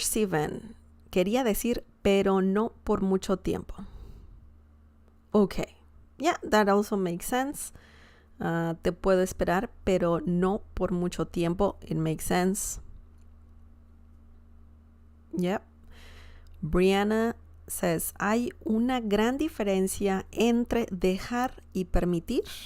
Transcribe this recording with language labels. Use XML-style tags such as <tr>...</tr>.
<es>Steven, quería decir, pero no por mucho tiempo.</es> <en>Okay. Yeah, that also makes sense.</en> <es>Te puedo esperar, pero no por mucho tiempo.</es> <en>It makes sense. Yep. Brianna says,</en> <es>hay una gran diferencia entre dejar y permitir.</es>